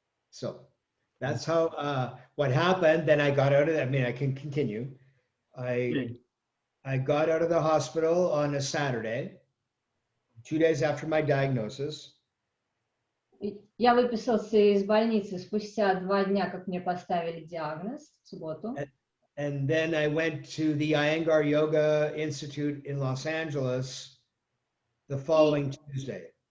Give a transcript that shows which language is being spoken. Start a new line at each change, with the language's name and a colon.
English: So that's how what happened. Then I got out of it. I mean, I can continue. I got out of the hospital on a Saturday, 2 days after my diagnosis.
Russian: Я выписался из больницы спустя 2 дня, как мне поставили диагноз, в субботу.
English: And then I went to the Iyengar Yoga Institute in Los-Anджелес the following Tuesday.